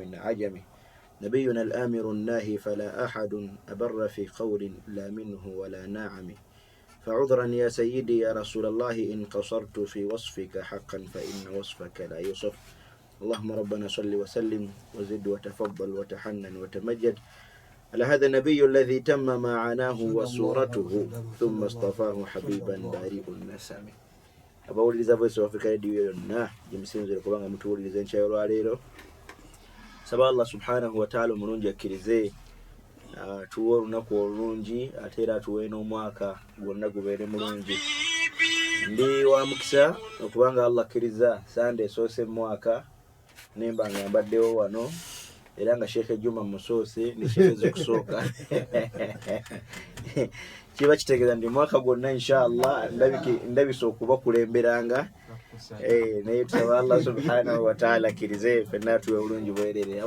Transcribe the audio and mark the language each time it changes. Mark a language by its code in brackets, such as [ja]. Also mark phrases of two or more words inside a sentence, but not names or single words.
[ar] عجم نبينا الآمر الناهي فلا أحد أبر في قول لا منه ولا ناعم فعذرا يا سيدي يا رسول الله إن قصرت في وصفك حقا فإن وصفك لا يوصف اللهم ربنا صل وسلم وزد وتفضل وتحنن وتمجد على هذا النبي الذي تم ما عناه وصورته ثم اصطفاه حبيبا بارئ النسم. [lg] Abawuliriza Voice of Africa Radio yonna gimusinzire kubanga mutuwuliriza enkya olwaleero. Saba Allah [ar] سبحانه وتعالى [lg] omulungi akkirize tuwe olunaku olungi ate era tuwe n'omwaka gwonna gubeere mulungi. Ndi wa mukisa okubanga Allah akkiriza Sunday esoose mu mwaka nemba nga mbaddewo wano era nga Sheikh Juma Musoose ne Sheikh okusooka kiba kitegeeza ndi mwaka gwonna inshallah ndabise okuba kulemberanga naye tusaba Allah [ar] سبحانه وتعالى [lg] akkirize ffenna tuwe bulungi bwerere.